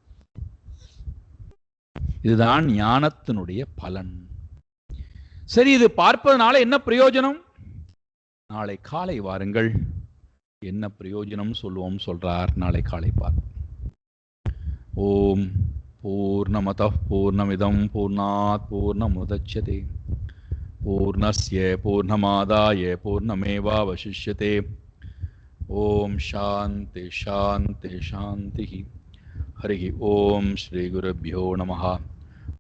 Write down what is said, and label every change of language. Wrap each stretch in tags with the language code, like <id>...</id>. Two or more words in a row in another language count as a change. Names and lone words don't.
<ta>இதுதான் ஞானத்தினுடைய பலன். சரி, இது பார்ப்பதனால என்ன பிரயோஜனம்? நாளை காலை வாருங்கள், என்ன பிரயோஜனம் சொல்லுவோம் சொல்றார். நாளை காலை பார்ப்போம்.</ta> <sa>ॐ पूर्णमदः पूर्णमिदं पूर्णात् पूर्णमुदच्यते पूर्णस्य पूर्णमादाय पूर्णमेवावशिष्यते. ॐ शान्ति शान्ति शान्ति. हरि ॐ श्री गुरुभ्यो नमः.</sa>